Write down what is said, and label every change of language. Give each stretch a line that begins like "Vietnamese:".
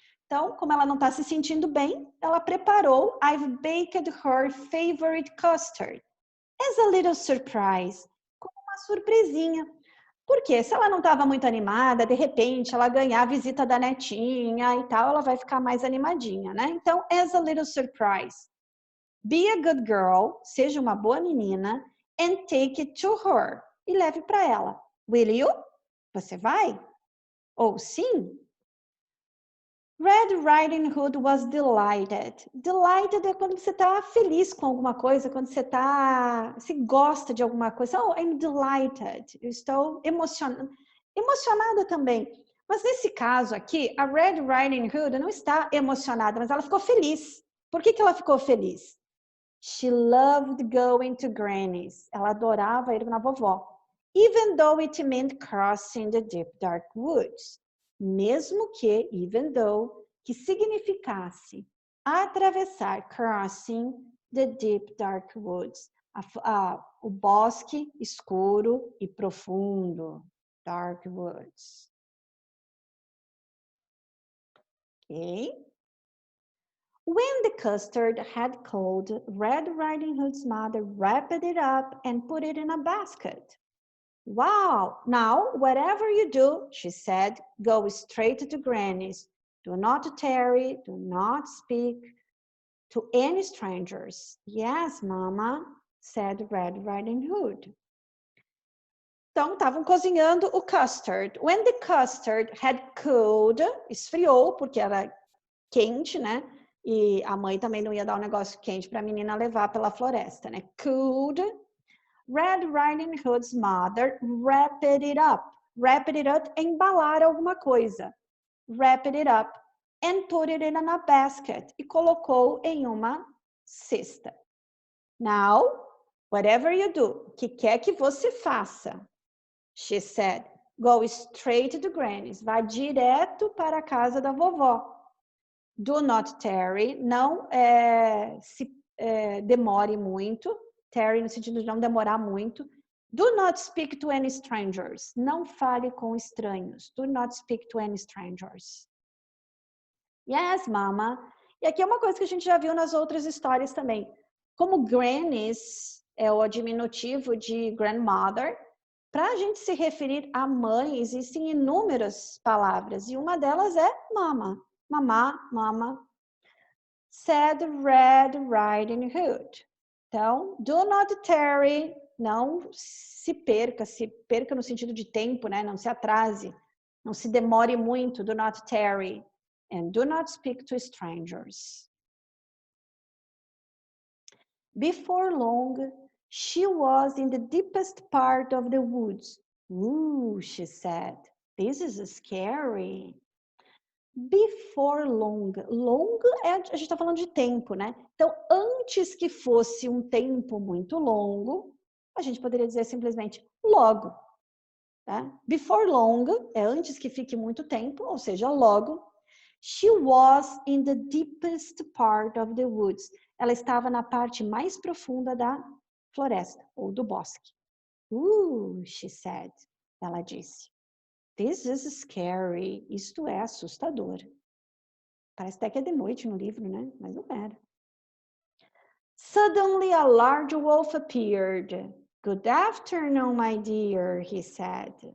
Portuguese: Então, como ela não está se sentindo bem, ela preparou
English: I've baked her favorite custard as a little surprise,
Portuguese: como uma surpresinha. Porque se ela não estava muito animada, de repente ela ganhar a visita da netinha e tal, ela vai ficar mais animadinha, né?
English: Então, as a little surprise. Be a good girl,
Portuguese: seja uma boa menina,
English: and take it to her.
Portuguese: E leve para ela.
English: Will you?
Portuguese: Você vai? Ou sim?
English: Red Riding Hood was delighted.
Portuguese: Delighted é quando você está feliz com alguma coisa, quando você gosta de alguma coisa.
English: Oh, I'm delighted.
Portuguese: Eu estou emocionada. Emocionada também. Mas nesse caso aqui, a Red Riding Hood não está emocionada, mas ela ficou feliz. Por que ela ficou feliz?
English: She loved going to Granny's.
Portuguese: Ela adorava ir na vovó.
English: Even though it meant crossing the deep, dark woods.
Portuguese: Mesmo que,
English: even though,
Portuguese: que significasse atravessar,
English: crossing the deep, dark woods.
Portuguese: O bosque escuro e profundo.
English: Dark woods. Ok? When the custard had cooled, Red Riding Hood's mother wrapped it up and put it in a basket. Wow, now whatever you do, she said, go straight to Granny's. Do not tarry, do not speak to any strangers. Yes, Mama, said Red Riding Hood.
Portuguese: Então, estavam cozinhando o custard.
English: When the custard had cooled,
Portuguese: esfriou, porque era quente, né? E a mãe também não ia dar um negócio quente para a menina levar pela floresta, né?
English: Cooled. Red Riding Hood's mother wrapped it up.
Portuguese: Wrapped it up é embalar alguma coisa.
English: Wrapped it up and put it in a basket.
Portuguese: E colocou em uma cesta.
English: Now, whatever you do,
Portuguese: o que quer que você faça,
English: she said, go straight to Granny's.
Portuguese: Vá direto para a casa da vovó.
English: Do not tarry.
Portuguese: Não se demore muito. Tarry no sentido de não demorar muito.
English: Do not speak to any strangers.
Portuguese: Não fale com estranhos.
English: Do not speak to any strangers. Yes, Mama.
Portuguese: E aqui é uma coisa que a gente já viu nas outras histórias também. Como grannies é o diminutivo de grandmother, para a gente se referir à mãe, existem inúmeras palavras. E uma delas é mama. Mamá, mama.
English: Said Red Riding Hood.
Portuguese: Então,
English: do not tarry,
Portuguese: não se perca no sentido de tempo, né? Não se atrase, não se demore muito,
English: do not tarry. And do not speak to strangers. Before long, she was in the deepest part of the woods. Ooh, she said, this is scary. Before long.
Portuguese: Long a gente está falando de tempo, né? Então, antes que fosse um tempo muito longo, a gente poderia dizer simplesmente logo. Tá?
English: Before long
Portuguese: é antes que fique muito tempo, ou seja, logo.
English: She was in the deepest part of the woods.
Portuguese: Ela estava na parte mais profunda da floresta, ou do bosque.
English: She said.
Portuguese: Ela disse.
English: This is scary.
Portuguese: Isto é assustador. Parece até que é de noite no livro, né? Mas não era.
English: Suddenly a large wolf appeared. Good afternoon, my dear, he said.